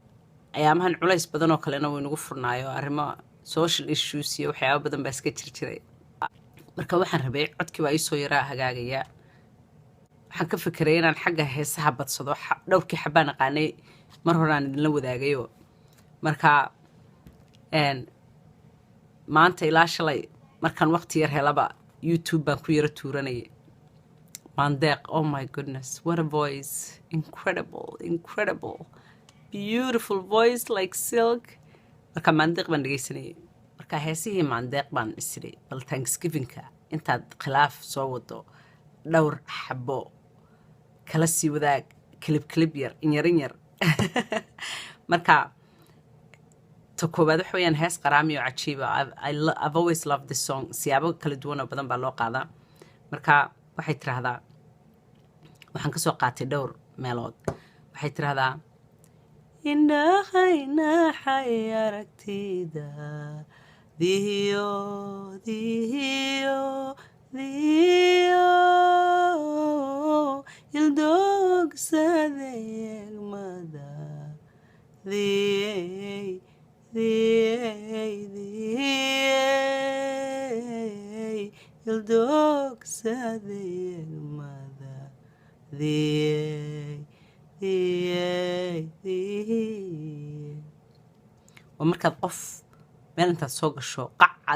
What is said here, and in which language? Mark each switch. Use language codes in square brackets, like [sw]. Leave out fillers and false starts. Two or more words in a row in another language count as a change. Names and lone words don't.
[so] ayaamahan culays badan oo kalena way nagu furnaayo arrimo [en] social issues [so] iyo waxyaabo badan baa iska jir jiray marka waxaan rabay codkii baa iisoo yaraa hagaagaya waxaan ka fikiray inaan xagga heesaha badsado dhowrkii xabaan aqaanay mar horaan idinla wadaagayo marka maanta ilaa shalay markaan waqti yar helaba youtube baan ku yara tuuranayay mandeeq [en] oh my goodness what a voice incredible beautiful voice like silk [so] marka mandeeq baan dhegaysanayay marka heesihii mandeeq baan isiray bal thanksgivingka intaad khilaaf soo wado dhowr xabo kala sii wadaag kilib yar in yar marka ta koowaad waxa weeyaan hees qaraami oo cajiiba [en] I've always loved this song [so] siyaabo kala duwan oo badan baa loo qaadaa marka waxay tiraahdaa waxaan ka soo qaatay dhowr meelood waxay tiraahdaa indhahayna xay aragtida dihiyo ildogsade egmada ildogsade egmada waa markaad qof meel intaad soo gasho qac aad